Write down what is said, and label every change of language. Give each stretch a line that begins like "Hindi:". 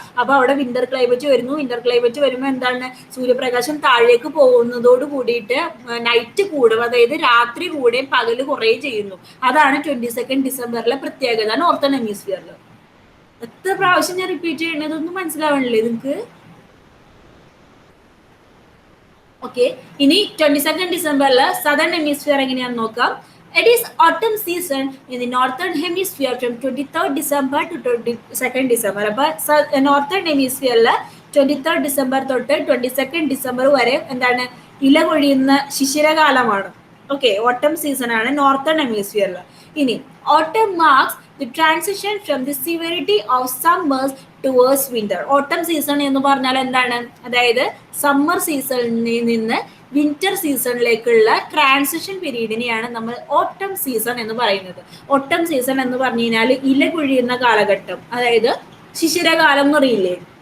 Malayalam: അപ്പൊ അവിടെ winter climate വരുന്നു. വിന്റർ ക്ലൈമറ്റ് വരുമ്പോൾ എന്താണ്? സൂര്യപ്രകാശം താഴേക്ക് പോകുന്നതോട് കൂടിയിട്ട് നൈറ്റ് കൂടും, അതായത് രാത്രി കൂടെ പകല് കുറേ ചെയ്യുന്നു. അതാണ് 22 ഡിസംബറിലെ പ്രത്യേകത നോർത്തേൺ ഹെമിസ്ഫിയറിൽ. എത്ര പ്രാവശ്യം ഞാൻ റിപ്പീറ്റ് ചെയ്യണതൊന്നും മനസ്സിലാവണില്ലേ നിങ്ങൾക്ക്? ഓക്കെ, ഇനി 22 ഡിസംബറിൽ സദർൺ ഹെമിസ്ഫിയർ എങ്ങനെയാണെന്ന് നോക്കാം.
English: It is autumn season in the northern hemisphere from 23rd December to 22nd December.
Malayalam: അപ്പൊ നോർത്തേൺ ഹെമിസ്ഫിയറിൽ 23rd ഡിസംബർ തൊട്ട് 22nd ഡിസംബർ വരെ എന്താണ്? ഇല കൊഴിയുന്ന ശിശിരകാലമാണ്. ഓക്കെ, ഓട്ടം സീസൺ ആണ് നോർത്തേൺ ഹെമിസ്ഫിയറിൽ.
English: ഇനി autumn marks the transition from the severity of summers towards winter.
Malayalam: ഓട്ടം സീസൺ എന്ന് പറഞ്ഞാൽ എന്താണ്? അതായത് സമ്മർ സീസണിൽ നിന്ന് വിന്റർ സീസണിലേക്കുള്ള ട്രാൻസിഷൻ പീരീഡിനെയാണ് നമ്മൾ ഓട്ടം സീസൺ എന്ന് പറയുന്നത്. ഓട്ടം സീസൺ എന്ന് പറഞ്ഞു കഴിഞ്ഞാൽ ഇല കൊഴിയുന്ന കാലഘട്ടം, അതായത് ശിശിരകാലം എന്ന് പറയില്ലേ?